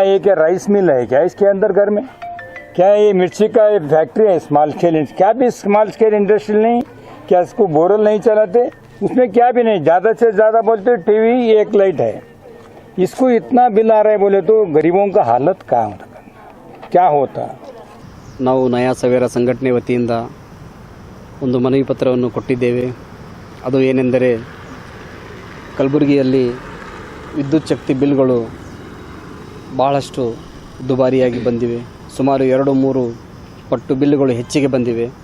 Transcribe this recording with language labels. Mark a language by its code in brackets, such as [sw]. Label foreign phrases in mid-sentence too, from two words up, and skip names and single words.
[hi] ये क्या राइस मिल है क्या इसके अंदर घर में? क्या ये मिर्ची का फैक्ट्री है? [en] small scale, [hi] क्या भी [en] small scale industrial [hi] नहीं, क्या इसको बोरल नहीं चलाते? उसमें क्या भी नहीं, ज़्यादा से ज़्यादा बोलते टीवी एक लाइट है, इसको इतना बिल आ रहा है बोले तो गरीबों का हालत क्या होता? [kn] ನಾವು [hi] नया सवेरा [kn] ಸಂಘಟನೆ ವತಿಯಿಂದ ಒಂದು ಮನವಿ ಪತ್ರವನ್ನು ಕೊಟ್ಟಿದ್ದೇವೆ. ಅದು ಏನೆಂದರೆ ಕಲಬುರಗಿಯಲ್ಲಿ ವಿದ್ಯುತ್ ಶಕ್ತಿ ಬಿಲ್ಗಳು ಬಹಳಷ್ಟು ದುಬಾರಿಯಾಗಿ ಬಂದಿವೆ. ಸುಮಾರು 2-3 ಪಟ್ಟು ಬಿಲ್ಗಳು ಹೆಚ್ಚಿಗೆ ಬಂದಿವೆ.